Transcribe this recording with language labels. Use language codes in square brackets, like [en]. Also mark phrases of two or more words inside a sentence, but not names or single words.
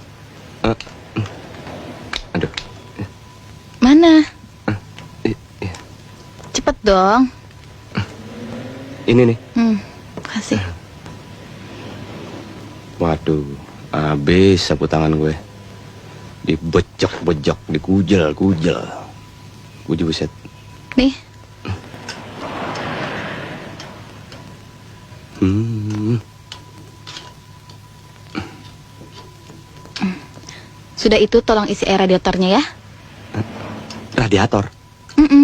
[id] Aduh. Mana? Cepet dong. Ini nih. Kasih. Waduh, habis sapu tangan gue. Dibejok-bejok, dikujel. Kuji buset. Nih. Sudah itu tolong isi air radiatornya ya. Radiator? Mm-mm.